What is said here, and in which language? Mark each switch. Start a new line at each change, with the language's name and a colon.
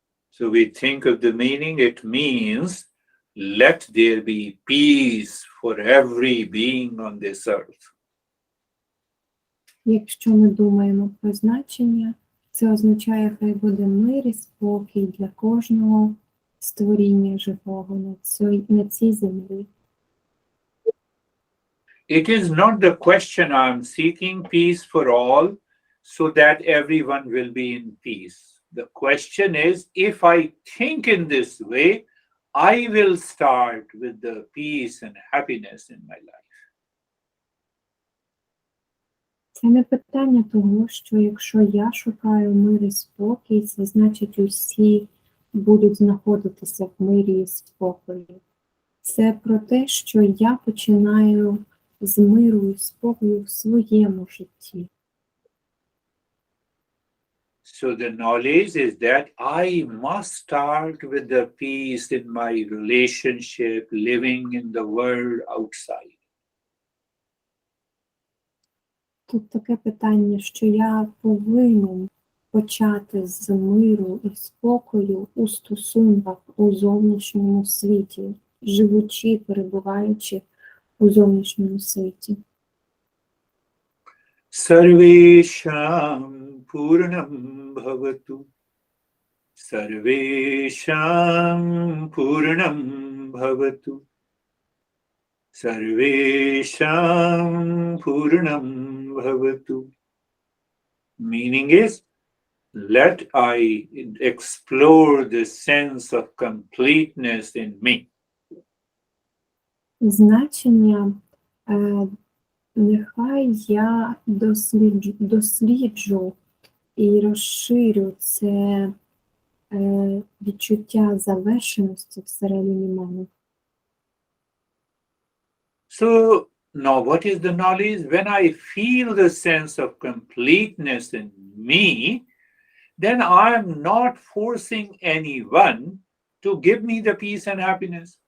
English: So we think of the meaning, it means let there be peace for every being on this earth.
Ukrainian: Якщо ми думаємо про значення, це означає, хай буде мир і спокій для кожного створіння живого на цій землі.
English: It is not the question I'm seeking peace for all so that everyone will be in peace. The question is, if I think in this way, I will start with the peace and happiness in my life.
Ukrainian: Це не питання того, що якщо я шукаю мир і спокій, це значить усі будуть знаходитися в мирі і спокої. Це про те, що я починаю з миру і спокою в своєму житті.
English: So the knowledge is that I must start with the peace in my relationship, living in the world outside.
Ukrainian: Тут таке питання, що я повинен почати з миру і спокою у стосунках у зовнішньому світі, живучи, перебуваючи у зовнішньому світі.
Sanskrit: Sarvesham Purnam Bhavatu. Sarvesham Purnam Bhavatu. Sarvesham Purnam Bhavatu.
English: Meaning is, let I explore the sense of completeness in me.
Ukrainian: Значення нехай я досліджу і розширю це відчуття завершеності всередині мене.
English: So now what is the knowledge? When I feel the sense of completeness in me, then I am not forcing anyone to give me the peace and happiness.